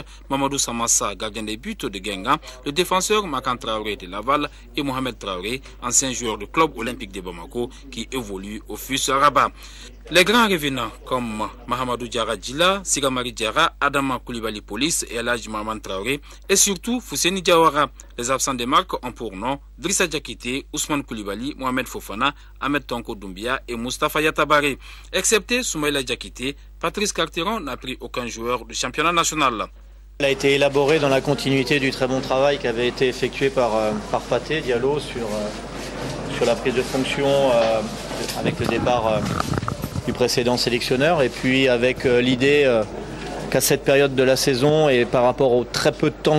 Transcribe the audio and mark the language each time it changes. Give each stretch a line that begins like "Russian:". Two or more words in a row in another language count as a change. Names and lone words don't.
French: Mamadou Samassa, gardien des buts de Guingamp, le défenseur Makan Traoré de Laval et Mohamed Traoré, ancien joueur du club olympique de Bamako qui évolue au FUS Rabat. Les grands revenants comme Mahamadou Diarra Djila, Sigamari Diarra, Adama Coulibaly Police et Elhadji Maman Traoré et surtout Fousseni Diawara. Les absents des marques ont pour nom Drissa Diakité, Ousmane Coulibaly, Mohamed Fofana, Ahmed Tonko Doumbia et Moustapha Yatabare. Excepté Soumaïla Diakité, Patrice Carteron n'a pris aucun joueur du championnat national. Elle a été élaborée dans la continuité du très bon travail qui avait été effectué par Pathé Diallo sur la prise de fonction avec le départ du précédent sélectionneur et puis avec l'idée qu'à cette période de la saison et par rapport au très peu de temps